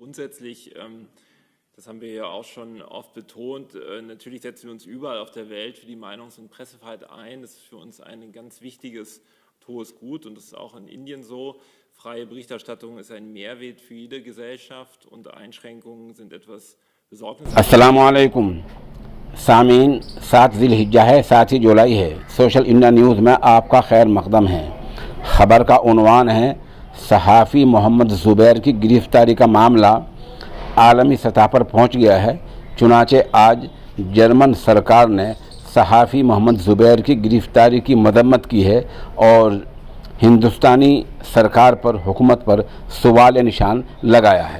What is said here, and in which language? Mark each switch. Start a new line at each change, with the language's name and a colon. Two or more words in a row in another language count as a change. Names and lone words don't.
German: grundsätzlich, das haben wir ja auch schon oft betont, natürlich setzen wir uns überall auf der Welt für die Meinungs- und Pressefreiheit ein. Das ist für uns ein ganz wichtiges und hohes Gut und das ist auch in Indien so. Freie Berichterstattung ist ein Mehrwert für jede Gesellschaft und Einschränkungen sind etwas besorgniserregendes.
Urdu: السلام علیکم سامعین 7 ذوالحجہ ہے، 7 جولائی ہے. سوشل انڈیا نیوز میں آپ کا خیر مقدم ہے۔ خبر کا عنوان ہے صحافی محمد زبیر کی گرفتاری کا معاملہ عالمی سطح پر پہنچ گیا ہے. چنانچہ آج جرمن سرکار نے صحافی محمد زبیر کی گرفتاری کی مذمت کی ہے اور ہندوستانی سرکار پر حکومت پر سوال نشان لگایا ہے.